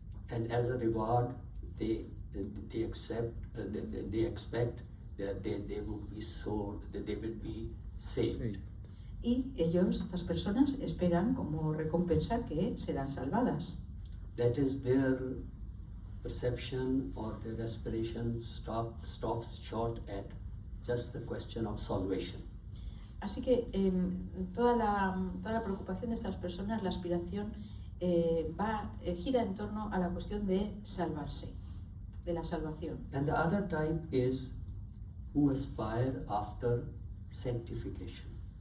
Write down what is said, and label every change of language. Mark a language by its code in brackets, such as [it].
[en] And as a reward, they expect that they will be sold, that they will be saved. [es] Y ellos, estas personas, esperan como recompensa que serán salvadas. [en] That is their perception or their aspiration stops short at just the question of salvation. [es] Así que toda la preocupación de estas personas, la aspiración, gira en torno a la cuestión de salvarse, de la salvación. [en] And the other type is who aspire after sanctification.